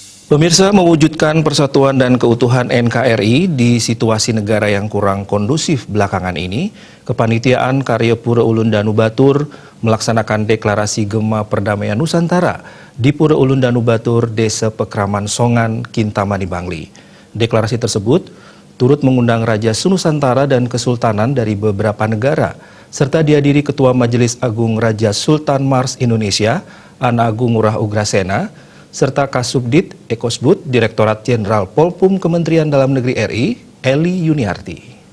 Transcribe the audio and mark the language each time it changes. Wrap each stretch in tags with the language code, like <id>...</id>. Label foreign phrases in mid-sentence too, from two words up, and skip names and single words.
<id>Pemirsa, mewujudkan persatuan dan keutuhan NKRI di situasi negara yang kurang kondusif belakangan ini, Kepanitiaan Karya Pura Ulun Danu Batur melaksanakan deklarasi Gema Perdamaian Nusantara di Pura Ulun Danu Batur, Desa Pekraman Songan, Kintamani, Bangli. Deklarasi tersebut turut mengundang Raja Sunusantara dan Kesultanan dari beberapa negara, serta dihadiri Ketua Majelis Agung Raja Sultan Mars Indonesia, An Agung Ngurah Ugrasena, serta Kasubdit Ekosbud Direktorat Jenderal Polpum Kementerian Dalam Negeri RI, Eli Yuniarti.</id>